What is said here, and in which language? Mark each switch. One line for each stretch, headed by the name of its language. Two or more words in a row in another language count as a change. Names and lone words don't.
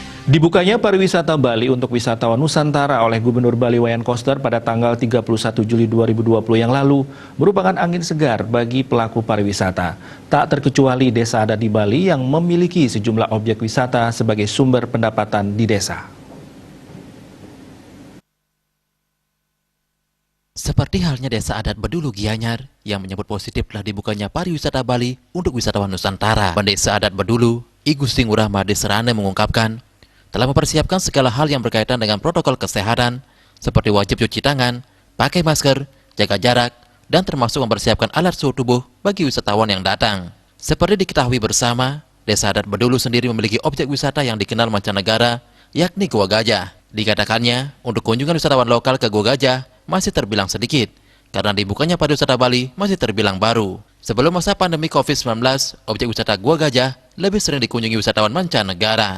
Indonesian: Dibukanya pariwisata Bali untuk wisatawan Nusantara oleh Gubernur Bali Wayan Koster pada tanggal 31 Juli 2020 yang lalu merupakan angin segar bagi pelaku pariwisata. Tak terkecuali desa adat di Bali yang memiliki sejumlah objek wisata sebagai sumber pendapatan di desa. Seperti halnya desa adat Bedulu Gianyar yang menyambut positif telah dibukanya pariwisata Bali untuk wisatawan Nusantara. Pendesa adat Bedulu, I Gusti Ngurah Made Serane mengungkapkan, telah mempersiapkan segala hal yang berkaitan dengan protokol kesehatan, seperti wajib cuci tangan, pakai masker, jaga jarak, dan termasuk mempersiapkan alat suhu tubuh bagi wisatawan yang datang. Seperti diketahui bersama, desa adat Bedulu sendiri memiliki objek wisata yang dikenal mancanegara, yakni Gua Gajah. Dikatakannya, untuk kunjungan wisatawan lokal ke Gua Gajah masih terbilang sedikit, karena dibukanya pariwisata Bali masih terbilang baru. Sebelum masa pandemi COVID-19, objek wisata Gua Gajah lebih sering dikunjungi wisatawan mancanegara.